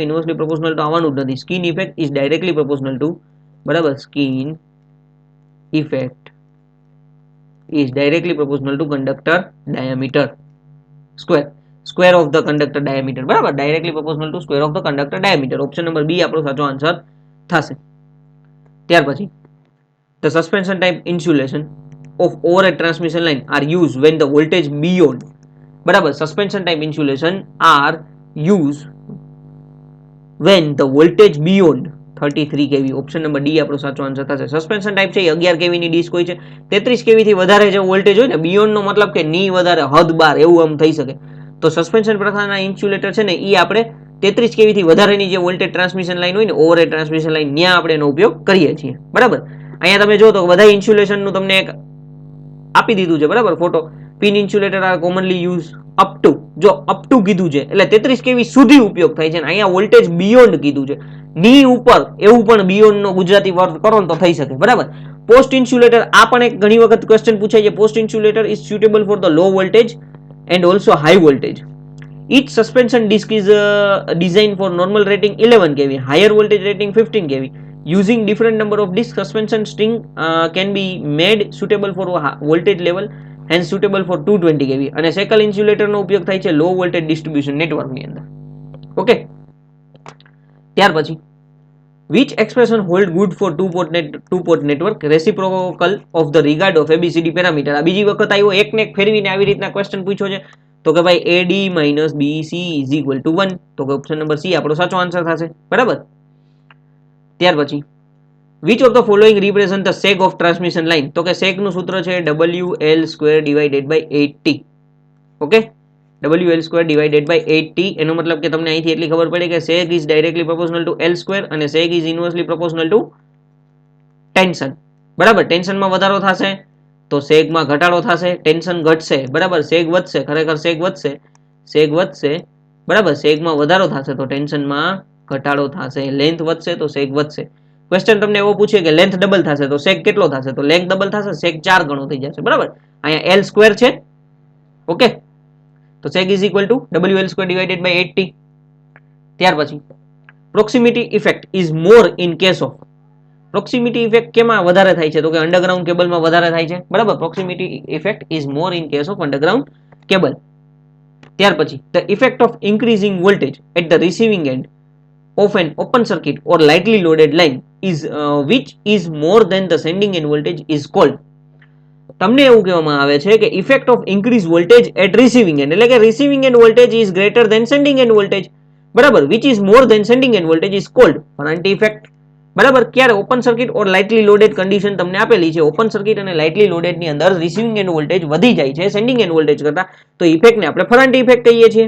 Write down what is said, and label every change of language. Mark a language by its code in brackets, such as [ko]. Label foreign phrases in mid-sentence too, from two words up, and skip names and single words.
[en] inversely proportional [gu] તો આવવાનું જ નથી. [en] skin effect is directly proportional to, બરાબર, skin effect is directly proportional to conductor diameter square of the conductor diameter. બરાબર, directly proportional to square of the conductor diameter. option number [gu] બી આપણો સાચો આન્સર થશે. ત્યાર પછી [en] the suspension type insulation of overhead transmission line are used when the voltage beyond, બરાબર, suspension type insulation are used when the voltage beyond 33 kV. option number [gu] ડી આપણો સાચો આન્સર થશે. [en] suspension type [gu] છે એ 11 kV ની ડિસ્ક હોય છે. 33 kV થી વધારે જે વોલ્ટેજ હોય ને, બિયોન્ડ નો મતલબ કે ની વધારે, હદ બાર એવું આમ થઈ શકે. તો સસ્પેન્શન પ્રકારના ઇન્સ્યુલેટર છે ને એ આપણે 33 kV થી વધારેની જે [en] voltage transmission line [gu] હોય ને, [en] overhead transmission line, [gu] ત્યાં આપણે એનો ઉપયોગ કરીએ છીએ. બરાબર, અહીંયા તમે જો તો બધા ઇન્સ્યુલેશનનું તમને એક આપી દીધું છે. બરાબર, ફોટો. [en] pin insulator are commonly use up to, [gu] જો [en] up to [gu] કીધું છે એટલે 33 kV સુધી ઉપયોગ થાય છે. અહીંયા [en] voltage beyond [gu] કીધું છે, ની ઉપર, એવું પણ બિયોન્ડ નો ગુજરાતી વર્ત કરો તો થઈ શકે. બરાબર, [en] post insulator, [gu] આ પણ એક ઘણી વખત ક્વેશ્ચન પૂછાય છે. [en] post insulator is suitable for the low voltage and also high voltage. Each suspension disc is designed for normal rating 11 kV, higher voltage rating 15 kV. Using different number of disc, suspension string can be made suitable for voltage level and suitable for 220 kV. [gu] અને [en] shackle insulator [gu] નો ઉપયોગ થાય છે [en] low voltage distribution network [gu] ની અંદર. [en] ઓકે, [gu] ત્યાર પછી [en] which expression hold good for two port network, reciprocal of the regard of ABCD parameter? [gu] આ બીજી વખત આવ્યો, એક ને એક ફેરવીને આવી રીતના ક્વેશ્ચન પૂછ્યો છે. તો કે ભાઈ [en] AD minus BC is equal to 1. [gu] તો કે [en] option number [gu] સી આપણો સાચો આન્સર થશે. બરાબર, ત્યાર પછી [en] which of the following represent the seg of transmission line? [gu] તો કે seg નું સૂત્ર છે [en] WL square divided by 8T. ઓકે, WL square divided by 8T. [gu] એનો મતલબ કે તમને અહીંથી એટલી ખબર પડે કે [en] seg is directly proportional to L square અને seg is inversely proportional to ટેન્શન. [gu] બરાબર, ટેન્શનમાં વધારો થશે તો seg માં ઘટાડો થશે, ટેન્શન ઘટશે. બરાબર, seg વધશે, ખરેખર seg વધશે. બરાબર, seg માં વધારો થશે તો ટેન્શનમાં ઘટાડો થશે. લેન્થ વધશે તો seg વધશે. ક્વેશ્ચન તમને એવો પૂછે કે લેન્થ ડબલ થશે તો seg કેટલો થશે? તો લેન્થ ડબલ થશે, seg 4 ગણો થઈ જશે. બરાબર, અહીંયા L સ્ક્વેર છે. [en] ઓકે, તો seg is equal to WL square divided by 8T. [gu] ત્યાર પછી [en] proximity effect is more in case of, proximity effect [gu] કેમાં વધારે થાય છે? તો કે [en] underground cable [gu] વધારે થાય છે. બરાબર, [en] proximity effect is more in case of underground cable. [gu] ત્યાર પછી [en] the effect of increasing voltage at the receiving end of an open circuit or lightly loaded line is which is more than the sending end voltage is called. [gu] તમને એવું કહેવામાં આવે છે કે [en] effect of increase voltage at receiving end, [gu] એટલે કે [en] receiving end voltage is greater than sending end voltage. બરાબર, which is more than sending end voltage is called Ferranti effect. [gu] બરાબર. ક્યારે [en] open circuit or lightly loaded condition [gu] તમને આપેલી છે. [en] open circuit [gu] અને [en] lightly loaded [gu] ની અંદર [en] receiving end voltage [gu] વધી જાય છે [en] sending end voltage [gu] કરતા, તો ઇફેક્ટને આપણે ફરંટ ઇફેક્ટ કહીએ છીએ.